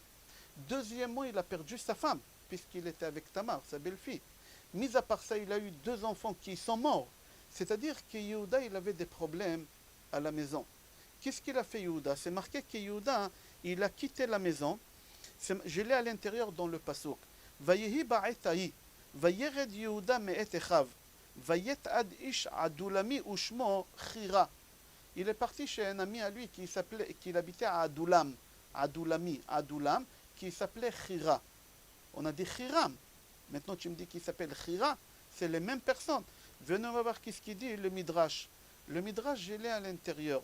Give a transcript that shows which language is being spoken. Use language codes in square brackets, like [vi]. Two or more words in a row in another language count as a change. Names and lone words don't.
[fr] Deuxièmement, il a perdu sa femme, puisqu'il était avec Tamar, sa belle-fille. Mis à part ça, il a eu 2 enfants qui sont morts. C'est-à-dire que Yehuda, il avait des problèmes à la maison. Qu'est-ce qu'il a fait, Yehuda? C'est marqué que Yehuda, il a quitté la maison. Je l'ai à l'intérieur dans le pasuk. [he] ויהי בעת ההיא. וירד יהודה מאת אחיו ויט עד איש עדלמי ושמו חירה. [fr] Il est parti chez un ami à lui qui habitait à Adulam. Adulam, qui s'appelait Chira. On a dit Chiram. Maintenant, tu me dis qu'il s'appelle Chira. C'est les mêmes personnes. Venez, on va voir qu'est-ce qu'il dit, le Midrash. Le Midrash, je l'ai à l'intérieur.